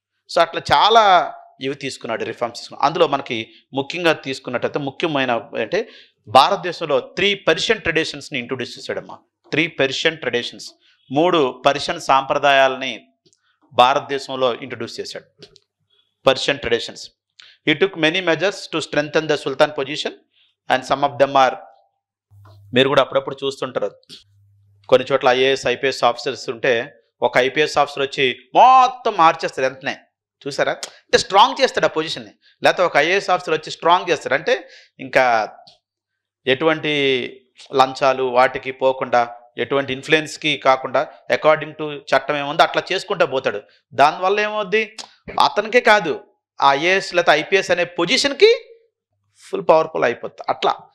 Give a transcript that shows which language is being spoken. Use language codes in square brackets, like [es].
[te] So అట్లా చాలా ఇవి తీసుకున్నాడు, రిఫార్మ్స్ తీసుకున్నాడు. అందులో మనకి ముఖ్యంగా తీసుకున్నట్టయితే ముఖ్యమైన అంటే భారతదేశంలో 3 Persian ట్రెడిషన్స్ని introduce చేశాడమ్మా. 3 Persian traditions, 3 Persian సాంప్రదాయాలని భారతదేశంలో ఇంట్రొడ్యూస్ చేశాడు. Persian traditions. [en] He took many measures to strengthen the Sultan position and some of them are, [te] మీరు కూడా అప్పుడప్పుడు చూస్తుంటారు కొన్ని చోట్ల IAS IPS ఆఫీసర్స్ ఉంటే ఒక IPS ఆఫీసర్ వచ్చి మొత్తం మార్చేస్తారు వెంటనే, చూసారా? అంటే స్ట్రాంగ్ చేస్తాడు ఆ పొజిషన్ని. లేకపోతే ఒక ఐఏఎస్ ఆఫీసర్ వచ్చి స్ట్రాంగ్ చేస్తాడు అంటే ఇంకా ఎటువంటి లంచాలు వాటికి పోకుండా, ఎటువంటి ఇన్ఫ్లుయెన్స్కి కాకుండా అకార్డింగ్ టు చట్టం ఏముందో అట్లా చేసుకుంటూ పోతాడు. దానివల్ల ఏమవుద్ది, అతనికే కాదు ఆ ఐఏఎస్ లేకపోతే ఐపీఎస్ అనే పొజిషన్కి ఫుల్ పవర్ఫుల్ అయిపోతుంది అట్లా.